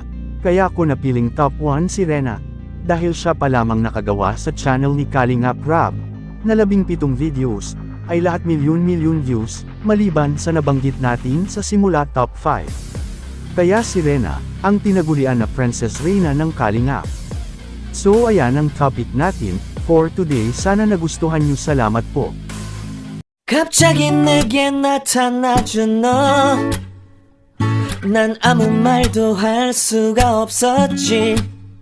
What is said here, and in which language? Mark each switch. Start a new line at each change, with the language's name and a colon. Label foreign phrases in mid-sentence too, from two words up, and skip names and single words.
Filipino: Kaya ko napiling top 1 si Rena. Dahil siya pa lamang nakagawa sa channel ni Kalingap Rab, na 17 videos, ay lahat milyon views, maliban sa nabanggit natin sa simula top 5. Kaya si Rena, ang tinagulian na Princess Reina ng Kalingap. So ayan ang topic natin,
English: for today.
Filipino: Sana nagustuhan nyo, salamat po.
Korean: 갑자기 내게 나타나준 너, 난 아무 말도 할 수가 없었지.